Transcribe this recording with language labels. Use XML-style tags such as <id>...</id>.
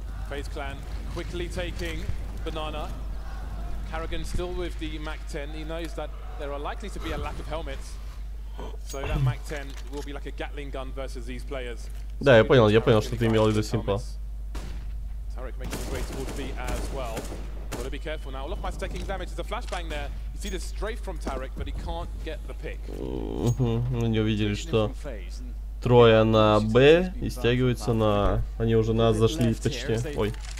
<en>FaZe Clan quickly taking Banana. Karrigan still with the Mac 10. He knows that there are likely to be a lack of helmets. So that Mac 10 will be like a Gatling gun versus these players.</en> <ru>Да, я понял, что ты имел в виду, Симпла.</ru> <en>Tarek making his way towards B as well. Gotta be careful now. Look, my stacking damage. There's a flashbang there. You see the strafe from Tarek, but he can't get the pick.</en> <ru>Они увидели, что трое на Б и стягиваются на... Они уже на зашли почти. Ой.</ru>